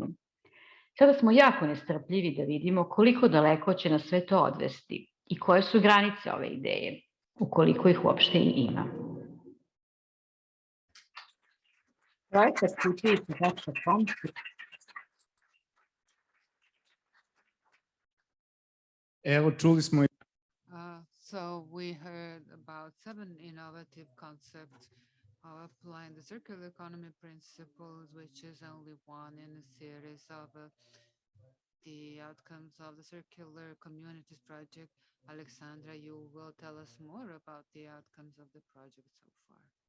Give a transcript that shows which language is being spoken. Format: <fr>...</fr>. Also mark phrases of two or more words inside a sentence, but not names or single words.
<sr>Sada smo jako nestrpljivi da vidimo koliko daleko će nas sve to odvesti i koje su granice ove ideje, ukoliko ih uopšte i ima. Projekat kutijica.com. Evo, čuli smo</sr> <en>So we heard about 7 innovative concepts of applying the circular economy principles, which is only one in a series of the outcomes of the Circular Communities Project. Alexandra, you will tell us more about the outcomes of the project so far.</en>